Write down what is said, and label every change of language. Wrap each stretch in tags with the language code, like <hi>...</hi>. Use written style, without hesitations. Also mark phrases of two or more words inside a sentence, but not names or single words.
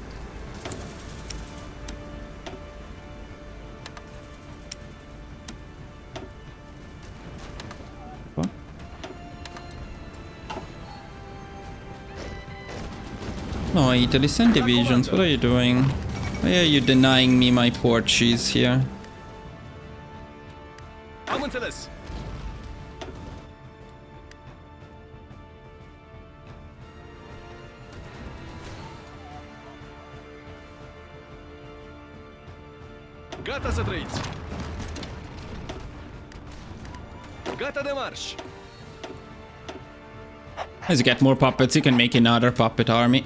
<en>What? No, Italy, send divisions. What are you doing? Why are you denying me my port cheese here?</en> <ro>înțeles. Gata să trăiți. Gata de marș.</ro> <en>As you get more puppets, you can make another puppet army.</en>